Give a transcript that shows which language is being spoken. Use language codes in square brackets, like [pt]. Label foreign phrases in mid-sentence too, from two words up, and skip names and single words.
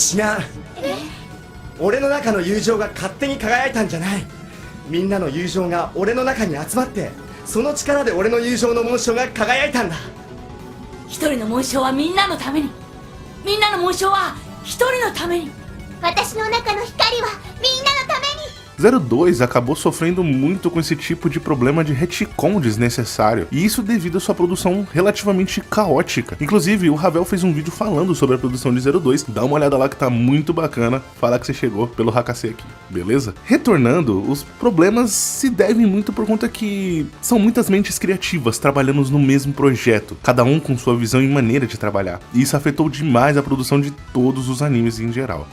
[ja] 俺の中の友情が勝手に輝いたんじゃない。みんなの友情が俺の中に集まって、その力で俺の友情の紋章が輝いたんだ。一人の紋章はみんなのために、みんなの紋章は一人のために。私の中の光はみんなのために。 [pt] 02 acabou sofrendo muito com esse tipo de problema de retcon desnecessário, e isso devido à sua produção relativamente caótica. Inclusive, o Ravel fez um vídeo falando sobre a produção de 02, dá uma olhada lá que tá muito bacana, fala que você chegou pelo HC aqui, beleza? Retornando, os problemas se devem muito por conta que são muitas mentes criativas trabalhando no mesmo projeto, cada um com sua visão e maneira de trabalhar, e isso afetou demais a produção de todos os animes em geral.